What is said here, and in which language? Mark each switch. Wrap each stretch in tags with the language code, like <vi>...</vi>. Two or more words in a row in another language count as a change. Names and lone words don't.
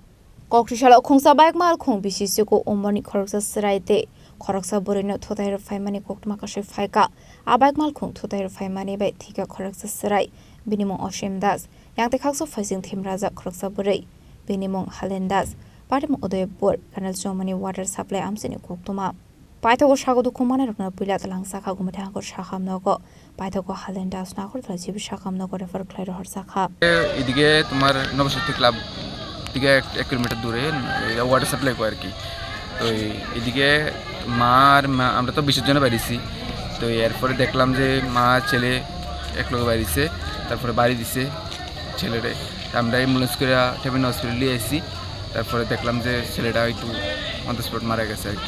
<trp>Koktwma Khungsa bike Malkhung bisisiko Umani Khoroksa Chwrai te Khoroksa borino Thutaiwi Rwphaimani koktwma kashe phaika abike Malkhung Thutaiwi Rwphaimani bai Thwikha Khoroksa Chwrai Binimung Oshim Das yang tekakso phasing thim raja Khoroksa borei Binimung Halen Das Patimung Udaipur Canal Choumuni</trp> <en>water supply</en> <trp>Amchaini koktwma Paithago Sago Dukhumanairokno Twlangjakha Gomati hangkhor Sakham Nogo Paithago Halen Das Agartala jibi Sakham Nogo Khlaiwi Rwhorjakha</trp> <bn>এদিকে তোমার নবশক্তি ক্লাব থেকে 1 কিলোমিটার দূরে</bn> <en>water supply</en> <bn>করে আর কি তো এদিকে আমরা তো বিসর্জনে বাইরেছি তো এরপরে দেখলাম যে মা ছেলে একলগে বাইরেছে তারপরে বাড়ি দিছে ছেলেরে আমরা অ্যাম্বুলেন্স করে টেবিন হসপিটালে নিয়ে আসি তারপরে দেখলাম যে ছেলেটা একটু</bn> <en>on the spot</en> <bn>মারা গেছে আর কি</bn>